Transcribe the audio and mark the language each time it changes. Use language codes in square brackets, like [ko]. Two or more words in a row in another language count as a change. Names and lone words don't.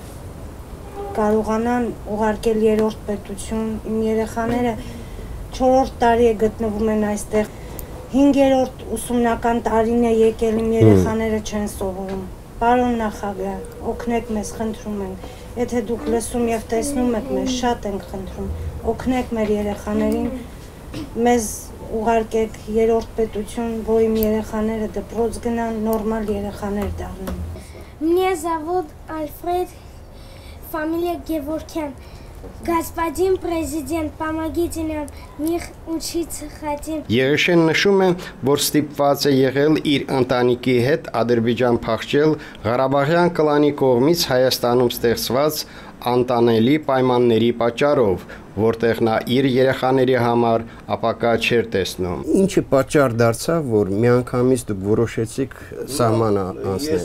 [hy] կարողանան ուղարկել երրորդ պետություն, իմ երեխաները 4-րդ տարի է գտնվում են այստեղ, 5-րդ ուսումնական տարին է եկել, իմ երեխաները չեն սովորում։ Պարոն նախագահ, օգնեք մեզ, խնդրում ենք, եթե դուք լսում եւ տեսնում եք մեզ, շատ ենք խնդրում, օգնեք մեր երեխաներին, մեզ ուղարկեք երրորդ պետություն, որ իմ երեխաները դպրոց գնան, նորմալ երեխաներ դառնան։ [ru] Мне зовут Альфред, фамилия Геворкян. Господин президент, помогите нам, них учиться хотим։ [hy] Եղիշեն նշում է, որ ստիպված է եղել իր ընտանիքի հետ Ադրբեջան փախչել Ղարաբաղյան կլանի կողմից Հայաստանում ստեղծված անտանելի պայմանների պատճառով, որտեղ նա իր երեխաների համար ապակա չէր տեսնում։ Ինչը պատճառ դարձավ, որ միանգամից դուք որոշեցիք սահմանը անցնել։